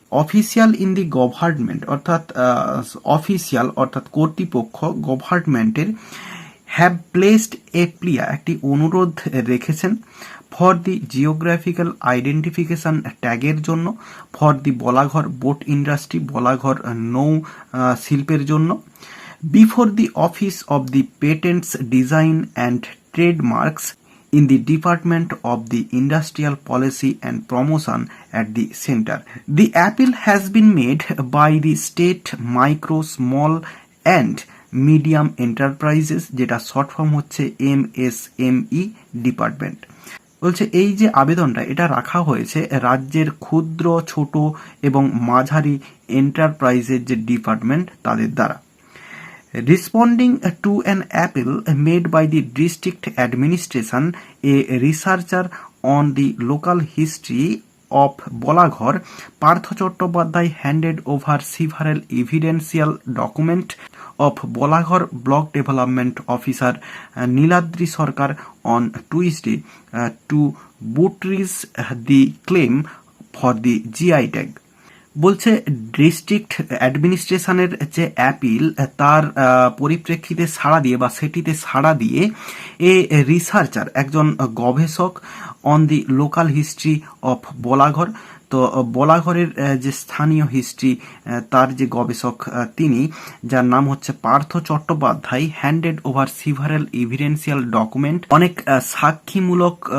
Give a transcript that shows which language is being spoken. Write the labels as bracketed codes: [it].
[en] official in the government [bn] অর্থাৎ official অর্থাৎ কর্তৃপক্ষ [en] গভর্নমেন্টের have placed a plea [bn] একটি অনুরোধ রেখেছেন [en] for the geographical identification ট্যাগের জন্য, for the Balagarh boat industry [bn] বলাঘর নৌ শিল্পের জন্য, [en] Before the office of the patents design and trademarks in the Department of the Industrial Policy and Promotion at the Center. The appeal has been made by the State Micro, Small and Medium Enterprises, [bn] যেটা short form হচ্ছে MSME department. বলছে এই যে আবেদনটা এটা রাখা হয়েছে রাজ্যের ক্ষুদ্র, ছোট এবং মাঝারি এন্টারপ্রাইজের যে ডিপার্টমেন্ট তাদের দ্বারা। [en] Responding to an appeal made by the district administration, a researcher on the local history of Bolaghar, Partho Chattopadhyay handed over several evidential documents of Bolaghar Block Development Officer Niladri Sarkar on Tuesday to buttress the claim for the GI tag. [bn] বলছে district অ্যাডমিনিস্ট্রেশনের যে appeal তার পরিপ্রেক্ষিতে সাড়া দিয়ে বা সেটিতে সাড়া দিয়ে [en] a researcher [bn] একজন গবেষক [en] on the local history of Balagarh, [bn] তো বলাঘরের যে স্থানীয় হিস্ট্রি তার যে গবেষক তিনি, যার নাম হচ্ছে Partha Chattopadhyay, [en] handed over several evidential document, [bn] অনেক সাক্ষীমূলক